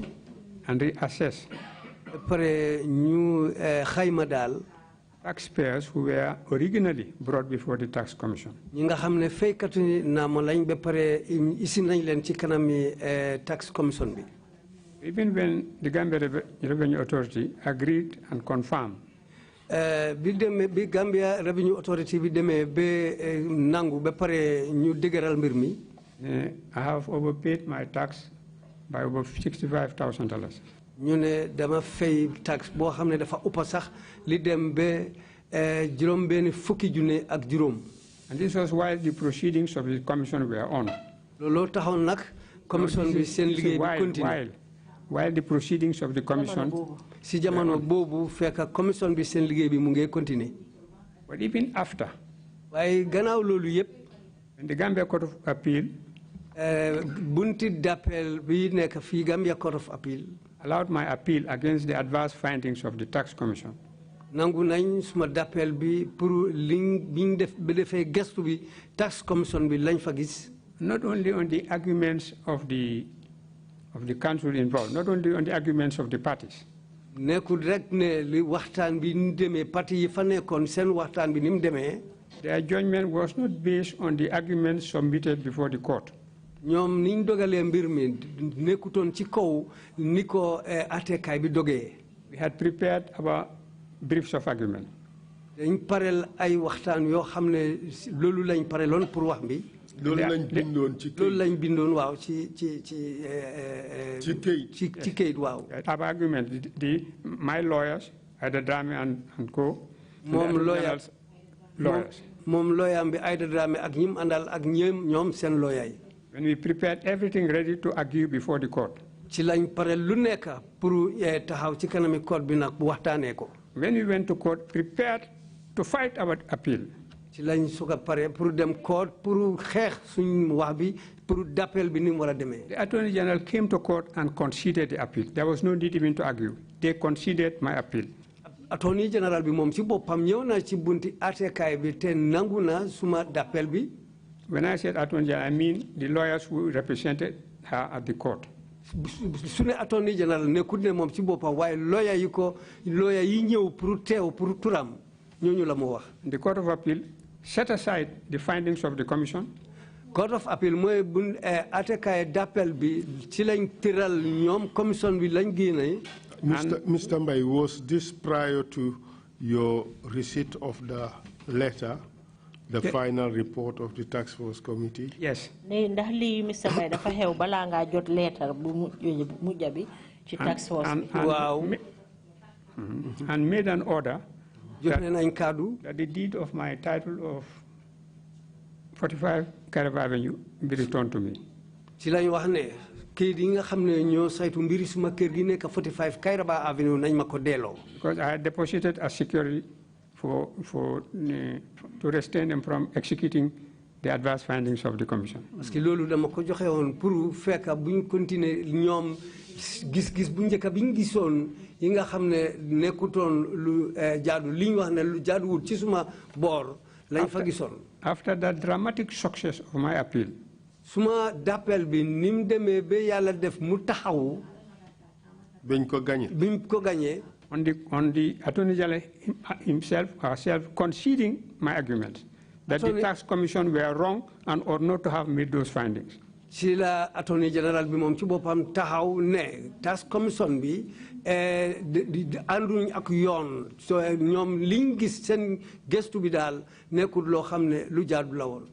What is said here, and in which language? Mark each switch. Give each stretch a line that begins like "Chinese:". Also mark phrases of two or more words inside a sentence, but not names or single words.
English: And reassess.
Wolof: Pare ñu xayma daal.
English: Taxpayers who were originally brought before the tax commission.
Wolof: ñi nga xam ne faykatu naama lañ ba pare isi nañ leen ci kanami
English: tax commission
Wolof: bi.
English: Even when the Gambia Revenue Authority agreed and confirmed.
Wolof: Bi Gambia Revenue Authority bi demee ba nangu ba pare ñu dëgëral mbir mi.
English: I have overpaid my tax by over $65,000.
Wolof: ñu ne dama fay tax boo xam ne dafa ëpp sax li dem ba juróom benn fukki junne ak juróom.
English: And this was while the proceedings of the commission were on.
Wolof: looloo taxoon nag commission bi seen liggéey bi continue.
English: While the proceedings of the commission.
Wolof: si jamono boobu fekk commission bi seen liggéey bi mu ngi continuer.
English: But even after.
Wolof: waaye gannaaw loolu yëpp.
English: In the Gambia Court of Appeal.
Wolof: bunti d'appel bi nekk fii Gambia Court of Appeal.
English: Allowed my appeal against the adverse findings of the tax commission.
Wolof: nangu nañ suma d'appel bi pour liñ biñ def ba defee gestu bi
English: tax commission
Wolof: bi lañ fa gis.
English: Not only on the arguments of the council involved, not only on the arguments of the parties.
Wolof: nekkul rek ne li waxtaan bi ni demee parti yi fa nekkoon seen waxtaan bi ni mu demee.
English: Their judgment was not based on the arguments submitted before the court.
Wolof: ñoom niñ dogalee mbir mi nekkutoon ci kaw ni ko àttekaay bi dogee.
English: We had prepared our briefs of argument.
Wolof: dañ pareel ay waxtaan yoo xam ne loolu lañ pareeloon pour wax bi. loolu lañ bindoon ci kayit. loolu lañ bindoon waaw ci kayit waaw.
English: Our argument, my lawyers, Aida Drame and co.
Wolof: moom lawyers. moom lawyer bi Aida Drame ak ñim àndal ak ñoom seen lawyer yi.
English: When we prepared everything ready to argue before the court.
Wolof: ci lañ pare lu nekk pour taxaw ci kanami court bi nag bu waxtaanee ko.
English: When we went to court, prepared to fight our appeal.
Wolof: ci lañ soog a pare pour dem court pour xeex suñ wax bi pour d'appel bi ni mu war a demee.
English: The Attorney General came to court and conceded the appeal. There was no need even to argue. They conceded my appeal. Attorney General
Wolof: bi moom ci boppam ñëw na ci bunti àttekaay bi te nangu na suma d'appel bi.
English: When I said Attorney General, I mean the lawyers who represented her at the court.
Wolof: su ne
English: Attorney General
Wolof: nekkul ne moom ci boppam waaye lawyer yi ñëw pour teew pour turam ñooñu la mu wax.
English: The Court of Appeal set aside the findings of the commission.
Wolof: Court of Appeal mooy bu àttekaay d'appel bi ci lañ tëral ñoom commission bi lañ génne.
English: Mr. Mbai, was this prior to your receipt of the letter? The final report of the tax force committee? Yes.
Wolof: Ndax li Mr. Mbai dafa xew bala nga jot letter bu mujja bi ci
English: tax force. Wow. And made an order that the deed of my title of 45 Kairaba Avenue be returned to me.
Wolof: Ci lañ wax ne kayit yi nga xam ne ñoo saytu mbiri suma kër gi nekk 45 Kairaba Avenue nañ ma ko delloo.
English: Because I had deposited as security to restrain them from executing the adverse findings of the commission.
French: Parce que
Wolof: loolu dama ko joxe woon pour fekk buñ continuer ñoom gis-gis bu njëkk biñ gisoon yi nga xam ne nekkutoon lu jaadu liñ wax ne lu jaaduwul ci suma boor lañ fa gisoon.
English: After that dramatic success of my appeal.
Wolof: Suma d'appel bi ni mu demee ba yàlla def mu taxaw. biñ ko gagné.
English: On the Attorney General himself, herself, conceding my argument that the tax commission were wrong and ought not to have made those findings.
Wolof: ci la
English: attorney general
Wolof: bi moom ci boppam taxaw ne
English: task commission
Wolof: bi ànduñ ak yoon so ñoom liñ gis seen gëstu bi daal nekkul loo xam ne lu jaadu la woon.